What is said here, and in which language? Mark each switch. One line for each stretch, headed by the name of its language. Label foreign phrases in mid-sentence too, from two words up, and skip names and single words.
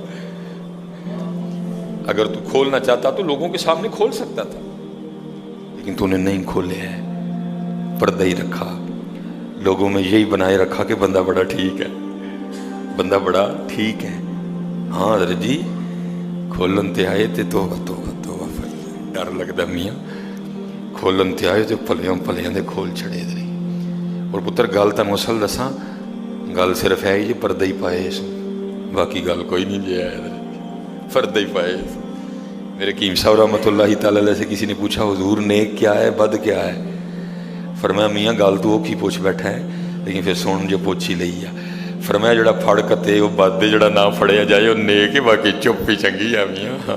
Urdu: اگر تو کھولنا چاہتا تو لوگوں کے سامنے کھول سکتا تھا، لیکن تو نے نہیں کھولے ہیں، پردہ ہی رکھا. لوگوں میں یہی بنائے رکھا کہ بندہ بڑا ٹھیک ہے، بندہ بڑا ٹھیک ہے.
Punjabi: ہاں حضرت جی کھولن تے آئے تے توبہ توبہ توبہ،
Urdu: ڈر لگتا میاں.
Punjabi: کھولن تے آئے تے پلیاں پلیاں دے کھول چھڑے دے. اور پتر گل تینوں اصل دساں، گل صرف ہے جی پردہ ہی پائے اس، باقی گل کوئی نہیں جی ہے، پردہ ہی پائے.
Urdu: میرے حکیم صاحب
Arabic: رحمۃ اللہ تعالی علیہ
Urdu: سے کسی نے پوچھا حضور نیک کیا ہے بد کیا ہے؟
Punjabi: فرمایا میاں گل تو وہ کی پوچھ بیٹھا ہے، لیکن پھر سن جو پوچھ ہی لئی ہے. فرمایا جڑا پھڑ کتے وہ بد، جڑا نہ پھڑیا جائے وہ نیک ہے، باقی چپ ہی چنگی ہے میاں.